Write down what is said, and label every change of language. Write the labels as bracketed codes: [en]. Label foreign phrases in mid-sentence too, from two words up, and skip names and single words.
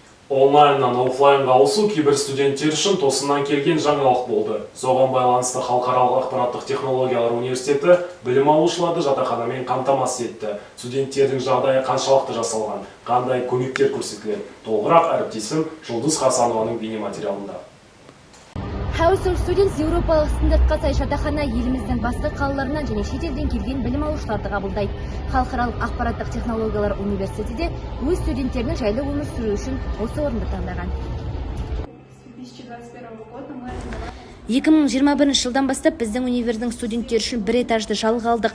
[kk] Онлайннан офлайнға ауысу кейбір студенттер үшін тосыннан келген жаңалық болды. Соған байланысты Халықаралық ақпараттық технологиялар университеті білім алушыларды жатақханамен қамтамасыз етті. Студенттердің жағдайы қаншалықты жасалған, қандай көмектер көрсетіледі? Толығырақ әріптесім Жұлдыз Хасанованың бейнематериалында. House of Students еуропалық стандартқа сай жатақхана еліміздің басқа қалаларынан және шетелден келген білім алушыларды қабылдайды. Халықаралық ақпараттық технологиялар университеті де өз студенттерінің жайлы өмір сүру үшін осы орынды таңдаған. 2021 жылдан бастап біздің универдің студенттері үшін бір этажды жалға алдық.